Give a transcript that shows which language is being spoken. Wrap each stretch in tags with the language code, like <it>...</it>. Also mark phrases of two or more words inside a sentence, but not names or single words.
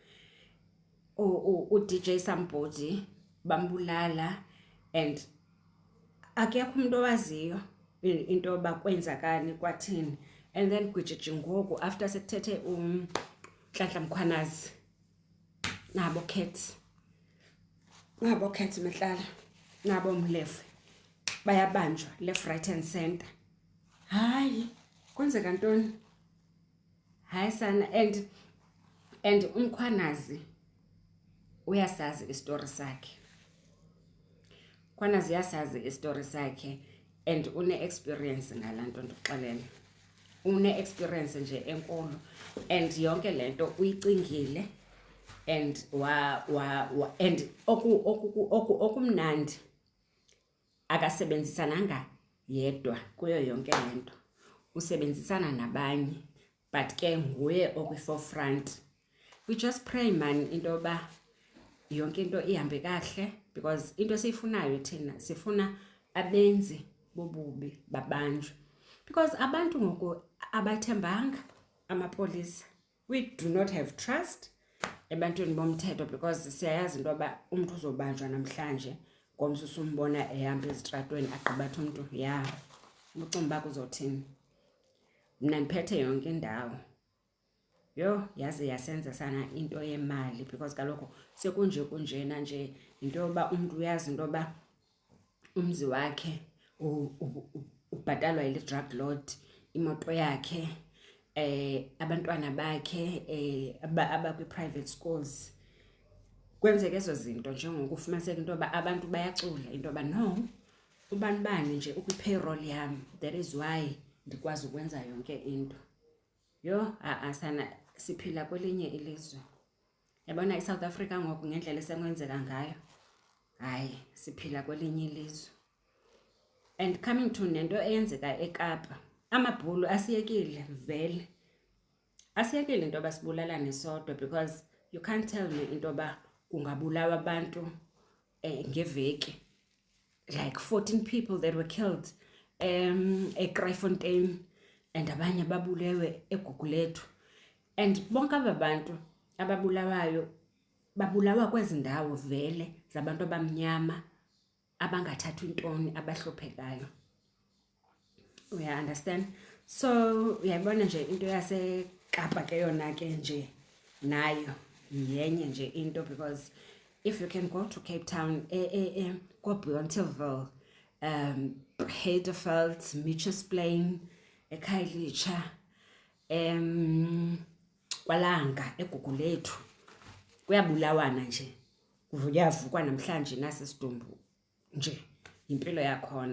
<xh>U-DJ Somebody bambulala, and akekho umuntu owaziyo into yoba kwenzakani kwathini.</xh> <en>And then</en> <xh>kwijiji ngoku after sekuthethe Nhlanhla Mkhwanazi nabo cats mehlala nabo Mlefe bayabanjwa</xh> <en>left, right and center.</en> <xh>Hayi kwenzeka ntoni? Hayi sana. And uMkhwanazi uyasazi istory sakhe. Mkhwanazi yasazi istory sakhe, and une-experience ngalanto ndikuxelela. Une-experience nje enkulu, and yonke lento uyicingile, and and okumnandi akasebenzisananga yedwa kuyo yonke lento. usebenzisana nabanye, but ke nguye okwi-forefront.</xh> <en>We just pray man</en> <xh>into yoba yonke into ihambe kahle, because into esiyifunayo thina sifuna abenzi bobubi babanjwe, because abantu ngoku abathembanga amapolisa.</xh> <en>We do not have trust</en> <xh>ebantwini bomthetho, because siyayazi into yoba umuntu uzobanjwa namhlanje ngomso usumbona ehamba ezitratweni agqibatha umuntu ya ubucimbi bakho uzothini. Mna ndiphethe yonke indawo yo yaze yasenza sana into yemali, because kaloku sekunjena nje into yoba umuntu uyazi into yoba umzi wakhe ubhatalwa yile drug lord, imoto yakhe, abantwana bakhe abakwi-</xh> <en>private schools.</en> <xh>Kwenzeka ezo zinto njengokufumaniseka into yoba abantu bayacula into yoba no, ubani nje ukwi-payroll yam,</xh> <en>that is why</en> <xh>ndikwazi ukwenza yonke into. Yo sana siphila kwelinye ilizwe. Yabona iSouth Africa ngoku ngendlela esekwenzeka ngayo, hayi siphila kwelinye ilizwe.</xh> <en>And coming to</en> <xh>nento eyenzeka eKapa, amabhulu asiyekile vele. Asiyekile into yoba sibulalane sodwa,</xh> <en>because you can't tell me</en> <xh>into yoba kungabulawa abantu ngeveki,</xh> <en>like 14 people that were killed eKrytfontein, and</en> <xh>abanye babulewe eGugulethu. And bonke aba bantu ababulawayo babulawa kwezi ndawo vele zabantu abamnyama abangathathwa intoni, abahluphekayo.</xh> <en>We understand.</en> <xh>So uyayibona nje into yaseKapa ke yona ke nje nayo yenye nje into,</xh> <en>because if you can go to Cape Town, go Bonteheuwel, Haydenveld, Mitchells Plain, eKhayelitsha, kwaLanga, eGugulethu,</en> <xh>kuyabulawana nje. Kuyavukwa namhlanje nasesidumbu nje, impilo yakhona.</xh>